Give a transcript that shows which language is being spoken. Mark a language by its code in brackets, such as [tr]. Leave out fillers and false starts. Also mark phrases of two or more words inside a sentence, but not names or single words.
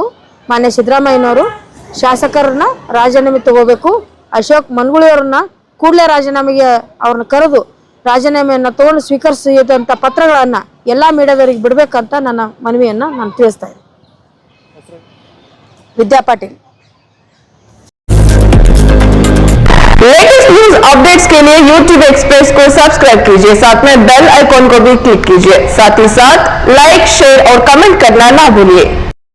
[kn] ಮಾನ್ಯ ಸಿದ್ದರಾಮಯ್ಯನವರು ಶಾಸಕರನ್ನ ರಾಜೀನಾಮೆ ತಗೋಬೇಕು. ಅಶೋಕ್ ಮನ್ಗುಳಿ ಅವ್ರನ್ನ ಕೂಡಲೇ ರಾಜೀನಾಮೆಗೆ ಅವ್ರನ್ನ ಕರೆದು ರಾಜೀನಾಮೆಯನ್ನು ತಗೊಂಡು ಸ್ವೀಕರಿಸಿದಂಥ ಪತ್ರಗಳನ್ನು ಎಲ್ಲ ಮೀಡಿಯಾದವರಿಗೆ ಬಿಡಬೇಕಂತ ನನ್ನ ಮನವಿಯನ್ನು ನಾನು ತಿಳಿಸ್ತಾ ಇದ್ದೀನಿ. ವಿದ್ಯಾ ಪಾಟೀಲ್. [hi] लेटेस्ट न्यूज अपडेट्स के लिए YouTube एक्सप्रेस को सब्सक्राइब कीजिए, साथ में बेल आइकॉन को भी क्लिक कीजिए, साथ ही साथ लाइक, शेयर और कमेंट करना ना भूलिए।